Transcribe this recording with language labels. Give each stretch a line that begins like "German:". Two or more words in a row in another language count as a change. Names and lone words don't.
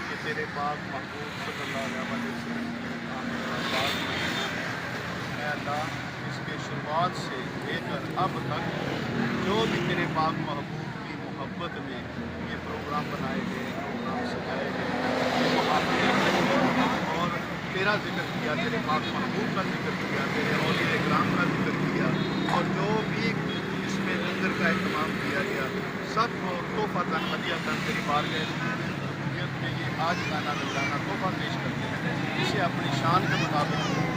Urdu: تیرے پاک محبوب صلی اللہ علیہ وسلم کی پاک مہینہ ہے اللہ، اس کے شروعات سے لے کر اب تک جو بھی تیرے پاک محبوب کی محبت میں یہ پروگرام بنائے گئے، پروگرام سجائے گئے, اور تیرا ذکر کیا، تیرے پاک محبوب کا ذکر کیا، تیرے اولیا اکرام کا ذکر کیا، اور جو بھی اس میں لنگر کا اہتمام کیا گیا، سب کو تحفتاً ہدیتاً تیری بارگاہ میں یہ آج گانا نذرانہ تحفہ پیش کرتے ہیں، اسے اپنی شان کے مطابق